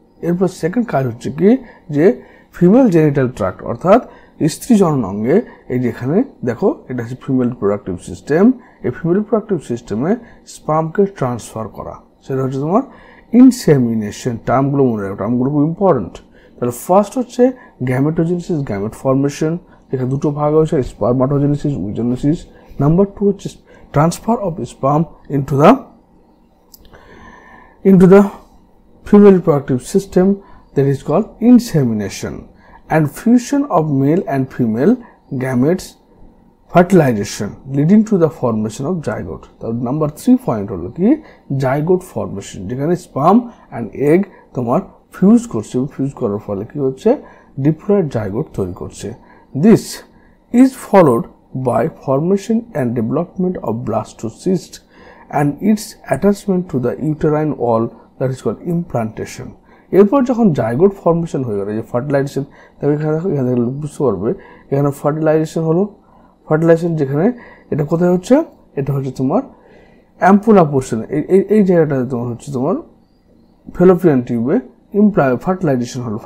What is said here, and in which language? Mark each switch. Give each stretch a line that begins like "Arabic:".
Bangla: এরপর সেকেন্ড কাজ হচ্ছে কি যে ফিমেল জেনিটাল ট্র্যাক্ট অর্থাৎ স্ত্রী জনন অঙ্গে, এই যেখানে দেখো এটা হচ্ছে ফিমেল রিপ্রোডাক্টিভ সিস্টেম। এই ফিমেল রিপ্রোডাক্টিভ সিস্টেমে স্পার্মকে ট্রান্সফার করা, সেটা হচ্ছে তোমার ইনসেমিনেশন। টার্মগুলো মনে রাখো, টার্মগুলো খুব ইম্পর্টেন্ট। তাহলে ফার্স্ট হচ্ছে গ্যামেটোজেনেসিস, গ্যামেট ফর্মেশন, যেখানে দুটো ভাগ হয়েছে, স্পার্মাটোজেনেসিস, উজেনেসিস। নাম্বার টু হচ্ছে
English: Transfer of sperm into the female reproductive system, that is called insemination, and fusion of male and female gametes, fertilization leading to the formation of zygote.
Bangla: Number 3 point হলো কি zygote formation, যেখানে sperm and egg তোমার fuse করছে, fuse করার ফলে কি হচ্ছে diploid zygote তৈরি করছে।
English: This is followed by formation and development of blastocyst and its attachment to the uterine wall, that is called implantation.
Bangla: এরপর যখন জাইগোট ফর্মেশন হয়ে গেল, যে ফার্টিলাইজেশন, তবে এখানে বুঝতে পারবে এখানে ফার্টিলাইজেশন যেখানে এটা কোথায় হচ্ছে, এটা হচ্ছে তোমার অ্যাম্পুলা পোর্শন, এই জায়গাটাতে তোমার হচ্ছে তোমার ফেলোপিয়ান টিউবে ফার্টিলাইজেশন হলো।